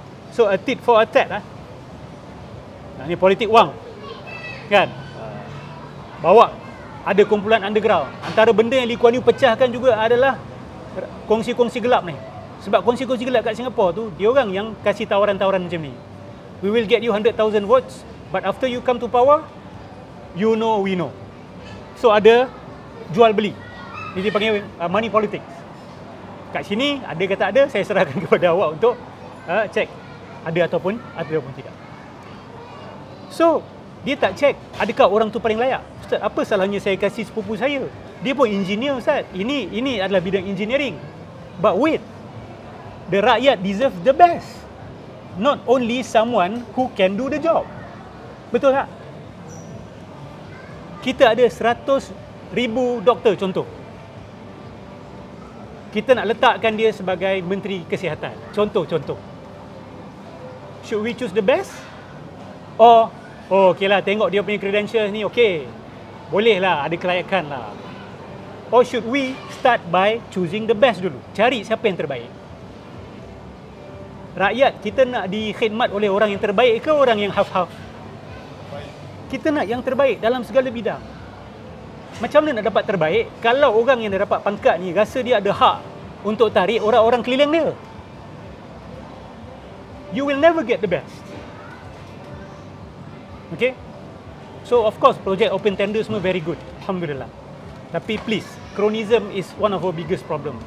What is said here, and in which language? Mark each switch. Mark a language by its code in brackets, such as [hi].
[en] So a tit for a tat [ms] Ini politik wang. Kan? Bawa ada kumpulan underground. Antara benda yang Lee Kuan Yew pecahkan juga adalah kongsi-kongsi gelap ni. Sebab kongsi-kongsi gelap kat Singapura tu, dia orang yang kasih tawaran-tawaran macam ni. [en] We will get you 100,000 votes, but after you come to power, you know we know. [ms] So ada jual beli. Ini dipanggil [en] money politics. [ms] Kat sini ada kata ada, saya serahkan kepada awak untuk cek ada ataupun tidak. So dia tak cek adakah orang tu paling layak. Ustaz, apa salahnya saya kasih sepupu saya? Dia pun engineer, Ustaz. Ini adalah bidang engineering. [en] But wait, the rakyat deserve the best. Not only someone who can do the job. [ms] Betul tak? Kita ada 100,000 doktor contoh. Kita nak letakkan dia sebagai Menteri Kesihatan. Contoh. [en] Should we choose the best? [ms] Or okey lah, tengok dia punya credentials ni, okey. Boleh lah, ada kelayakan lah. [en] Or should we start by choosing the best [ms] dulu? Cari siapa yang terbaik. Rakyat, kita nak dikhidmat oleh orang yang terbaik ke orang yang half-half? Kita nak yang terbaik dalam segala bidang. Macam mana nak dapat terbaik kalau orang yang dah dapat pangkat ni rasa dia ada hak untuk tarik orang-orang keliling dia? [en] You will never get the best. Okay? So of course [ms] projek [en] open tender [ms] semua [en] very good, alhamdulillah. [ms] Tapi [en] please, cronyism is one of our biggest problem.